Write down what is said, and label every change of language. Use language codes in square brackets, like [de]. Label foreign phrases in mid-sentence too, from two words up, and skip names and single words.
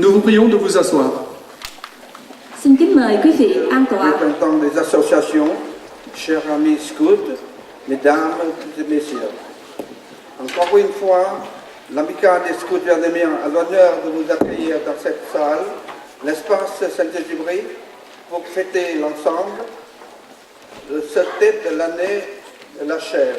[fr] prions de vous asseoir. [vi] Xin kính mời quý vị an tọa. [fr] Représentants des associations, chers amis scouts, mesdames et messieurs. Encore une fois, l'amicale des scouts vietnamiens a l'honneur de vous accueillir dans cette salle, l'espace Saint-Exupéry, pour fêter l'ensemble de cette tête de l'année de la chèvre.